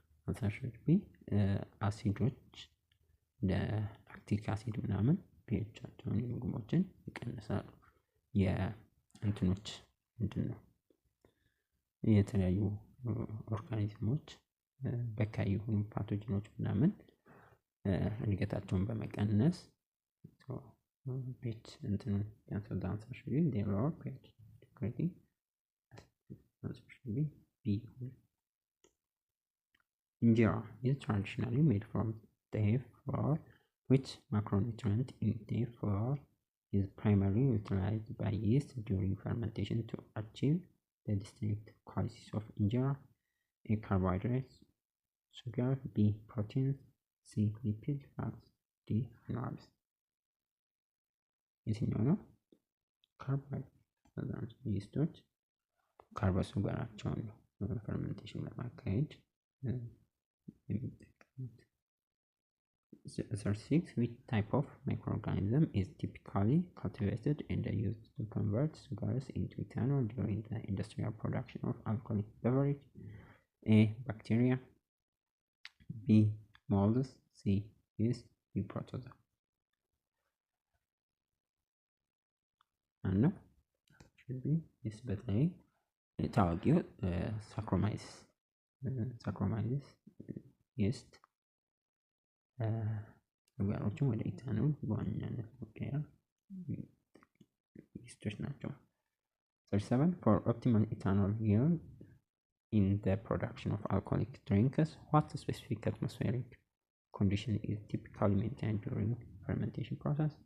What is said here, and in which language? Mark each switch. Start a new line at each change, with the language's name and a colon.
English: Answer should be
Amharic: አሲዶች ለላክቲክ አሲድ ምናምን ፒኤቻቸውን የምግቦችን ይቀንሳሉ። የእንትኖች ምንድነው የተለያዩ ኦርጋኒዝሞች በካይ የሆኑ ፓቶጂኖች ምናምን እድገታቸውን በመቀነስ ፒኤች እንትኑን ያንሳል።
English: አንሰር should be they lower pH, creating answer should be B. Injera is traditionally made from teff flour, which macronutrient in teff flour is primarily utilized by yeast during fermentation to achieve the distinct qualities of injera: A. Carbohydrates, sugar; B. Proteins; C. Lipid, fats; D. Carbs.
Amharic: የትኛው ነው? ካርቦሃይድሬት ይስቶች ካርቦሱጋራቸውን ነው ፈርመንቴሽን ለማካሄድ የሚጠቀሙት። 36.
English: Which type of microorganism is typically cultivated and used to convert sugars into ethanol during the industrial production of alcoholic beverage? A. Bacteria; B. Molds; C. Yeast; D. Protozoa. and should be this
Amharic: በተለይ ታዋቂው ሳክሮማይዝስ yeast ነገሮችን ወደ ኢታኖል በዋናነት መቀየር yeastoች ናቸው። 37.
English: For optimal ethanol yield in the production of alcoholic drinks, what specific atmospheric condition is typically maintained during fermentation process?